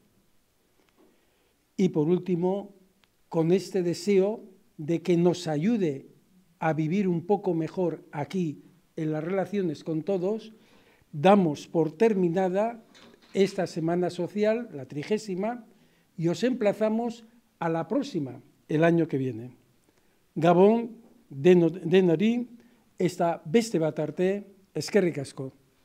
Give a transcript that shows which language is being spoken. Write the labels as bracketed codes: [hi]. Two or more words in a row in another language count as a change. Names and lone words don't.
[es] Y por último, con este deseo de que nos ayude a vivir un poco mejor aquí en las relaciones con todos, damos por terminada esta Semana Social, la 30ª, y os emplazamos a la próxima, el año que viene. [eu] Gabón, denori, eta beste bat arte, eskerrik asko.